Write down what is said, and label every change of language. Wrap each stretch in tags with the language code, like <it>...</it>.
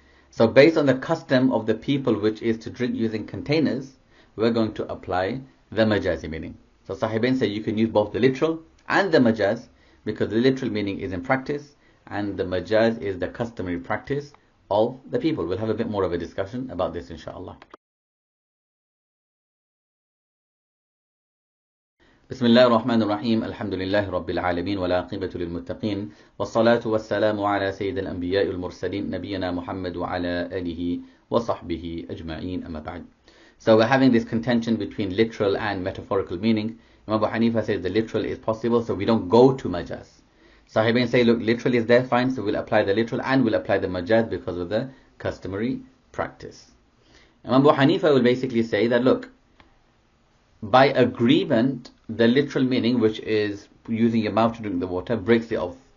<en>So based on the custom of the people, which is to drink using containers, we're going to apply the majazi meaning. So Sahibain say you can use both the literal and the majaz, because the literal meaning is in practice and the majaz is the customary practice of the people. We'll have a bit more of a discussion about this, inshallah.</en> <ar>بسم الله الرحمن الرحيم الحمد لله رب العالمين والعاقبة للمتقين والصلاة والسلام على سيد الأنبياء والمرسلين نبينا محمد وعلى آله وصحبه أجمعين أما بعد.</ar> <en>So we're having this contention between literal and metaphorical meaning. Imam Abu Hanifa says the literal is possible, so we don't go to majaz. Sahibain say, look, literal is there, fine, so we'll apply the literal and we'll apply the majaz because of the customary practice. Imam Abu Hanifa will basically say that, look, by agreement, the literal meaning, which is using your mouth to drink the water, breaks the oath.</en>